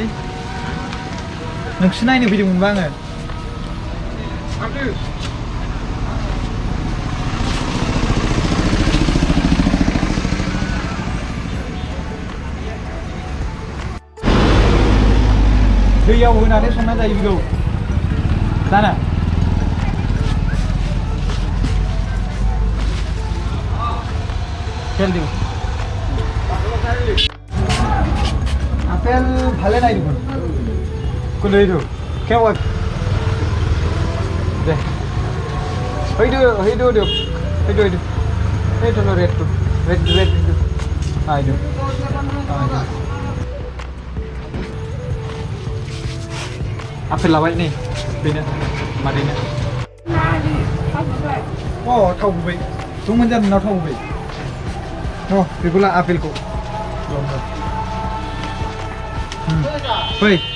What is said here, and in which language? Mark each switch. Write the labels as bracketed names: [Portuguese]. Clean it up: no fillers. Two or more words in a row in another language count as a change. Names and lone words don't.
[Bodo] नोंसो नायनो फैदोंमोनबा आङो। दैयाव होनानै संना जायो बेखौ जाना। [Nepali] तेल दिउ। [Assamese] आपेल ভালে নাই দেখোন। কোন এইটো? কেৱা? দে। হেইটো দিয়ক। হেইটো। হেইটো ল ৰেডটো। ৰেড দিটো। আইটো। [Bodo] आपेल लाबाय नै बेनो मादैनो। अ, थाव गुबै। दंमोन जानो नाव थाव गुबै। Oh, बेखौ ला आपेलखौ। फै।